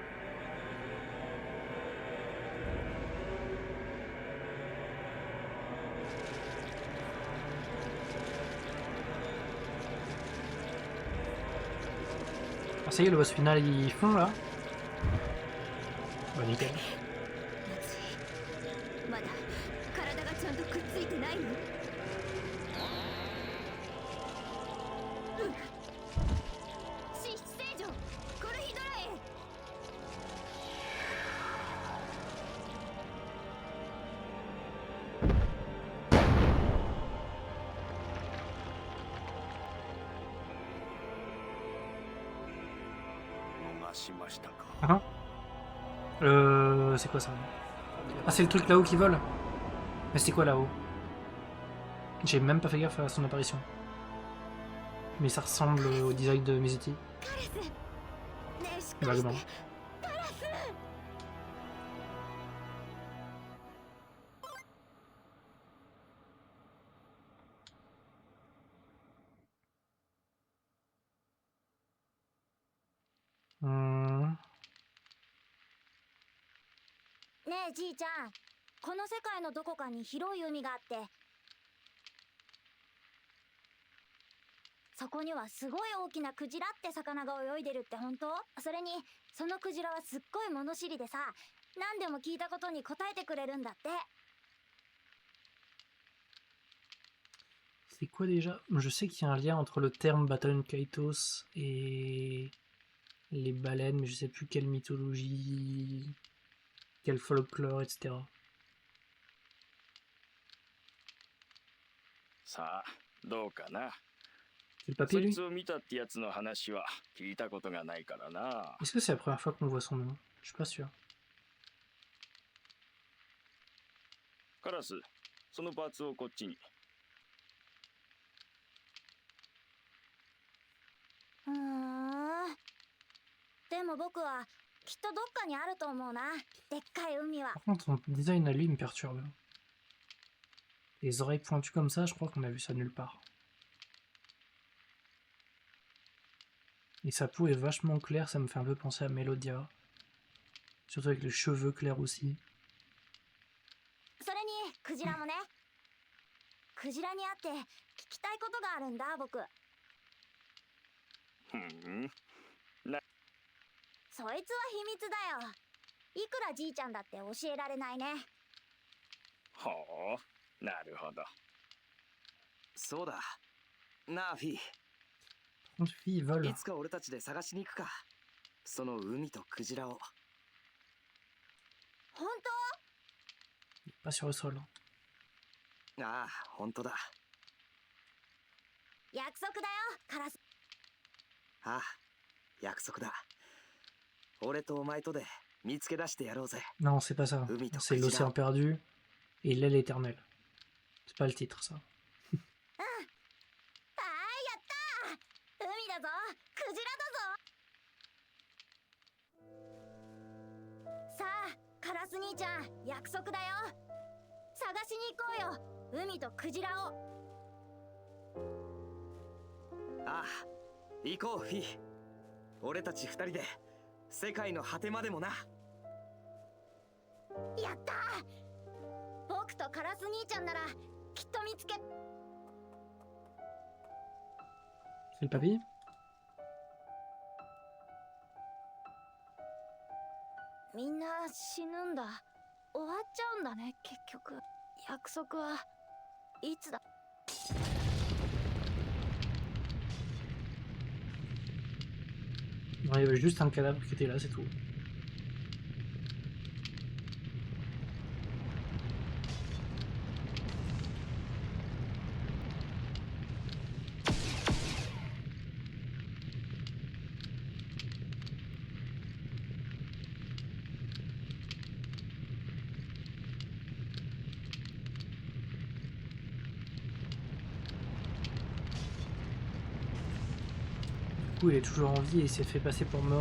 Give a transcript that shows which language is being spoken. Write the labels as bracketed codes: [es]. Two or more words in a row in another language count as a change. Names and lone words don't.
[fr] Ah, ça y est, le boss final, ils font là. Bah nickel. [ja] まだ体がちゃんとくっついてないの？神出聖女コルヒドラへ。逃しましたか。 [fr] Hein c'est quoi ça? Ah, c'est le truc là-haut qui vole? Mais c'était quoi là-haut? J'ai même pas fait gaffe à son apparition. Mais ça ressemble au design de Mizuti. [ja] カレス。ねえしっかりして。 [fr] Vaguement. [ja] カラス。 Hmm. ねえじいちゃん、この世界のどこかに広い海があって、そこにはすごい大きなクジラって魚が泳いでるって本当？それにそのクジラはすっごい物知りでさ、何でも聞いたことに答えてくれるんだって。 [fr] C'est quoi déjà? Je sais qu'il y a un lien entre le terme Baton Kaitos et les baleines, mais je sais plus quelle mythologie, quel folklore, etc. [ja] さあどうかな。 [fr] C'est le papier [ja] そい [fr] lui? [ja] つを見たってやつの話は聞いたことがないからな。 [fr] Est-ce que c'est la première fois qu'on voit son nom? Je suis pas sûr. [ja] カラス、そのパーツをこっちに。でも僕はきっとどっかにあると思うな。でっかい海は。 [fr] Par contre, son design à lui me perturbe. Les oreilles pointues comme ça, je crois qu'on a vu ça nulle part. Et sa peau est vachement claire, ça me fait un peu penser à Melodia. Surtout avec les cheveux clairs aussi. [ja] それにクジラもね。クジラに会って聞きたいことがあるんだ僕。ふん。そいつは秘密だよ。いくらじいちゃんだって教えられないね。ほう、なるほど。そうだ。なあフィー。 [fr] Par contre, fille, vole. [ja] いつか俺たちで探しに行くか。その海とクジラを。本 [fr] Pas sur le sol. [ja] ああ、本当だ。当？約束だよカラス。ああ、約束だ。俺とお前とで見つけ出してやろうぜ。 [fr] Non, c'est pas ça. C'est l'océan perdu et l'aile éternelle. C'est pas le titre, ça. [ja] ああ、やったー。海だぞ、クジラだぞ。さあ、カラス兄ちゃん、約束だよ。探しに行こうよ、海とクジラを。ああ、行こうフィー。俺たち二人で世界の果てまでもな。やったー。僕とカラス兄ちゃんならきっと見つけ。 [fr] C'est le papy? [ja] みんな死ぬんだ。終わっちゃうんだね結局。約束はいつだ？ [fr] Non, Non, il y avait juste un cadavre qui était là, c'est tout. Du coup, il est toujours en vie et il s'est fait passer pour mort.